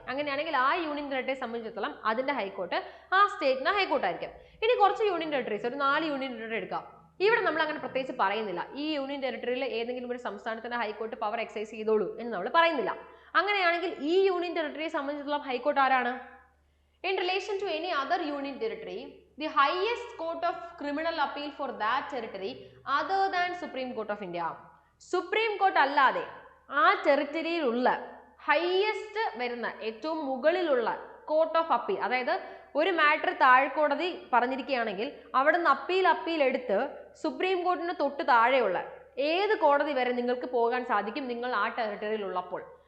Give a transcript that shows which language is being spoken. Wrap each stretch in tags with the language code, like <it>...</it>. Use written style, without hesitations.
<ml>അങ്ങനെയാണെങ്കിൽ ആ യൂണിയൻ ടെറിട്ടറിയെ സംബന്ധിച്ചിടത്തോളം അതിന്റെ ഹൈക്കോർട്ട് ആ സ്റ്റേറ്റിന്റെ ഹൈക്കോർട്ട് ആയിരിക്കും. ഇനി കുറച്ച് യൂണിയൻ ടെറിട്ടറീസ്, ഒരു 4 യൂണിയൻ ടെറിട്ടറി എടുക്കാം. ഇവിടെ നമ്മൾ അങ്ങനെ പ്രത്യേകിച്ച് പറയുന്നില്ല, ഈ യൂണിയൻ ടെറിട്ടറിയിൽ ഏതെങ്കിലും ഒരു സംസ്ഥാനത്തിന്റെ ഹൈക്കോർട്ട് പവർ എക്സസൈസ് ചെയ്തോളൂ എന്ന് നമ്മൾ പറയുന്നില്ല. അങ്ങനെയാണെങ്കിൽ ഈ യൂണിയൻ ടെറിട്ടറിയെ സംബന്ധിച്ചിടത്തോളം ഹൈക്കോർട്ട് ആരാണ്?</ml> <en>In relation to any other union territory the highest court of criminal appeal for that territory other than Supreme Court of India.</en> <ml>Supreme Court അല്ലാതെ ആ ടെറിട്ടറിയിലുള്ള ഹയസ്റ്റ് വരുന്ന ഏറ്റവും മുകളിലുള്ള കോർട്ട് ഓഫ് അപ്പീൽ, അതായത് ഒരു മാറ്റർ താഴ്ക്കോടതി പറഞ്ഞിരിക്കുകയാണെങ്കിൽ അവിടെ നിന്ന് അപ്പീൽ എടുത്ത് സുപ്രീം കോർട്ടിന് തൊട്ട് താഴെയുള്ള ഏത് കോടതി വരെ നിങ്ങൾക്ക് പോകാൻ സാധിക്കും നിങ്ങൾ ആ ടെറിട്ടറിയിൽ ഉള്ളപ്പോൾ.</ml>